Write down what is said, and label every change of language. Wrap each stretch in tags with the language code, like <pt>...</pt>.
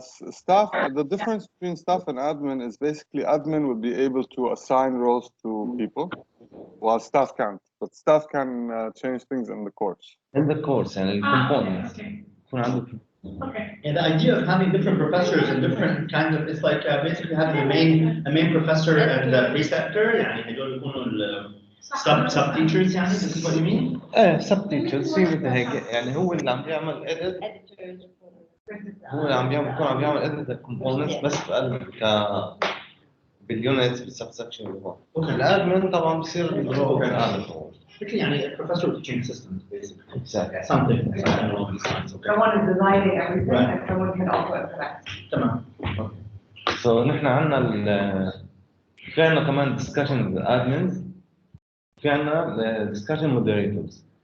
<en>Staff, the difference between staff and admin is basically admin would be able to assign roles to people, while staff can't. But staff can change things in the course. In the course, and the components. Okay. And the idea of having different professors and different kinds of, it's like basically having a main professor and the preceptor.</en> <ar>يعني هدول يكونوا</ar> <en>sub teachers.</en> <ar>يعني</ar> <en>this is what you mean? sub teachers.</en> <ar>في مثل هيك يعني هو اللي عم يعمل edit. هو اللي عم يعمل edit الكومبوننتس بس بقلب باليونتس بالسبسكشن اللي هون. الادمن طبعا بصير الرول اعلى. يعني</ar> <en>professor teaching assistant basically. Exactly. Something along these lines. Okay. Someone is designing everything and someone can also implement.</en> <ar>تمام. So نحن عندنا في عندنا كمان</ar> <en>discussion with admins،</en> <ar>في عندنا</ar> <en>discussion moderators.</en>